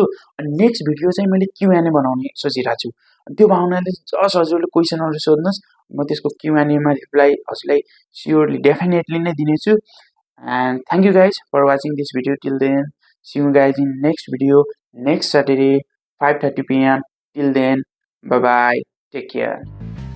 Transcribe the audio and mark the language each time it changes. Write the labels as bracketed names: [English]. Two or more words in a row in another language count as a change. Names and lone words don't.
[Nepali] अनि [English] next video [Nepali] चाहिँ मैले Q&A बनाउने सोचिरहेको छु। त्यो भावनाले जस्ट हजुरले क्वेसनहरू सोध्नुहोस्, म त्यसको Q&Aमा रिप्लाई हजुरलाई [English] surely definitely [Nepali] नै दिनेछु। [English] And thank you guys for watching this video till then. See you guys in next video next Saturday 5:30 PM. Till then, bye bye, take care.